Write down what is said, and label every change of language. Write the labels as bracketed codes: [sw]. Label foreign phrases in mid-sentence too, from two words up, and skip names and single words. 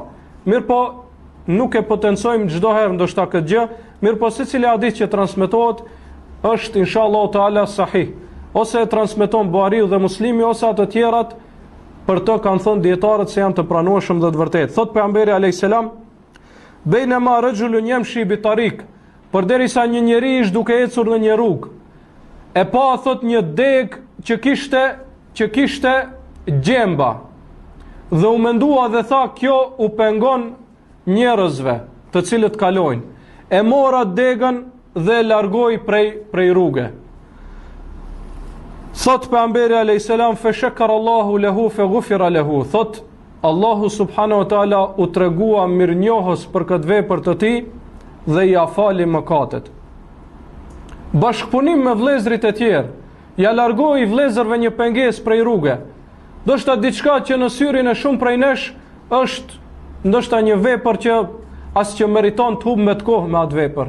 [sq] Mirpo nuk e potencojmë çdo herë ndoshta këtë gjë, mirpo secili hadith që transmetohet është [ar] إن شاء الله تعالى [sq] sahih. Ose e transmeton Buhariu dhe Muslimi ose ato të tjerat, për të kanë thënë dietarët se janë të pranueshëm dhe të vërtetë. Thot pejgamberi [ar] عليه السلام, "بينما رجل يمشي بطريق", [sq] përderisa një njeri ishte duke ecur në një rrugë, e pa thot një deg që kishte gjemba, dhe u mendua dhe tha, kjo u pengon njerëzve të cilët kalojnë. E mora degën dhe largoi prej rruge. Thot pejgamberi [ar] عليه السلام, "فشكر الله له فغفر له", [sq] thot Allahu [ar] سبحانه وتعالى [sq] u tregua mirënjohës për këtë vepër të tij dhe ja fali mëkatet. Bashkëpunim me vëllezërit e tjerë, ja largoi vëllezërve një pengesë prej rruge. Ndoshta diçka që në syrin e shumë prej nesh është ndoshta një vepër që as që meriton të hub me të kohë me atë vepër.